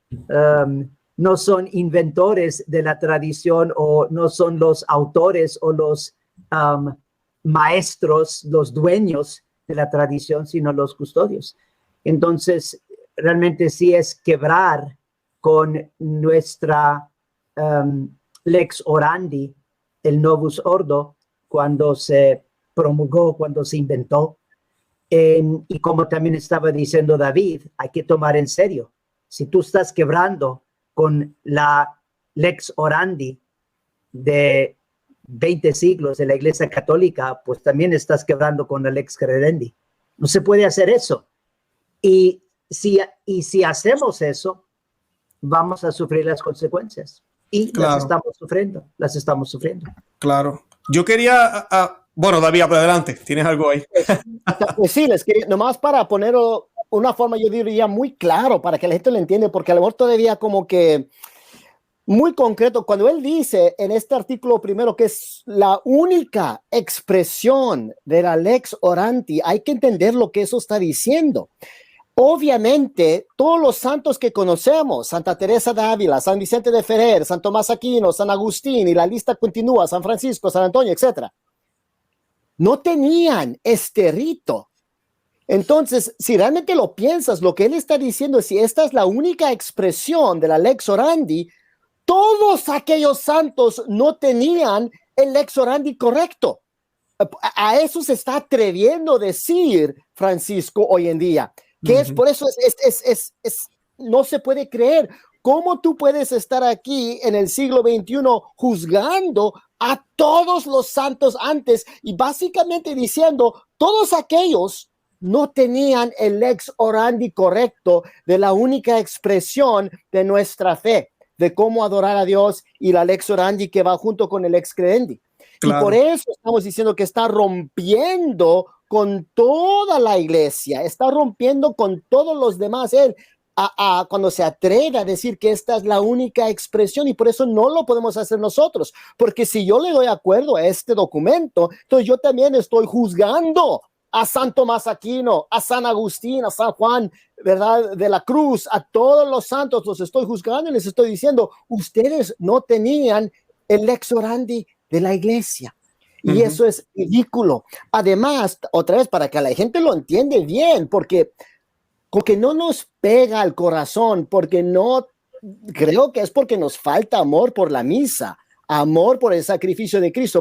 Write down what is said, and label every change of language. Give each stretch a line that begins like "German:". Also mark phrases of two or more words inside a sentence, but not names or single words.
Spanish: No son inventores de la tradición, o no son los autores o los maestros, los dueños de la tradición, sino los custodios. Entonces, realmente sí es quebrar con nuestra
Latin: lex orandi,
Spanish: el
Latin: Novus Ordo,
Spanish: cuando se promulgó, cuando se inventó. Y como también estaba diciendo David, hay que tomar en serio. Si tú estás quebrando con la
Latin: lex orandi
Spanish: de 20 siglos de la Iglesia Católica, pues también estás quebrando con la
Latin: lex credendi.
Spanish: No se puede hacer eso. Y si hacemos eso, vamos a sufrir las consecuencias. Y claro, las estamos sufriendo. Claro. Yo quería... bueno, David, adelante. ¿Tienes algo ahí? Pues sí, les quería, nomás para ponerlo una forma, yo diría, muy claro, para que la gente lo entienda, porque a lo mejor todavía como que muy concreto, cuando él dice en este artículo primero que es la única expresión de la
Latin: lex orandi,
Spanish: hay que entender lo que eso está diciendo. Obviamente, todos los santos que conocemos, Santa Teresa de Ávila, San Vicente de Ferrer, San Tomás Aquino, San Agustín, y la lista continúa, San Francisco, San Antonio, etc., no tenían este rito. Entonces, si realmente lo piensas, lo que él está diciendo es, si esta es la única expresión de la
Latin: lex orandi,
Spanish: todos aquellos santos no tenían el
Latin: lex orandi
Spanish: correcto. A eso se está atreviendo a decir Francisco hoy en día, que es por eso no se puede creer. ¿Cómo tú puedes estar aquí en el siglo XXI juzgando a todos los santos antes y básicamente diciendo todos aquellos no tenían el
Latin: lex orandi
Spanish: correcto de la única expresión de nuestra fe, de cómo adorar a Dios, y la
Latin: lex orandi
Spanish: que va junto con el
Latin: lex credendi?
Spanish: Claro. Y por eso estamos diciendo que está rompiendo con toda la iglesia, está rompiendo con todos los demás. Él, cuando se atreve a decir que esta es la única expresión, y por eso no lo podemos hacer nosotros, porque si yo le doy acuerdo a este documento, entonces yo también estoy juzgando a San Tomás Aquino, a San Agustín, a San Juan, ¿verdad?, de la Cruz, a todos los santos los estoy juzgando y les estoy diciendo, ustedes no tenían el
Latin: lex orandi
Spanish: de la iglesia. Y eso es ridículo. Además, otra vez, para que la gente lo entienda bien, porque no nos pega al corazón, porque no, creo que es porque nos falta amor por la misa, amor por el sacrificio de Cristo.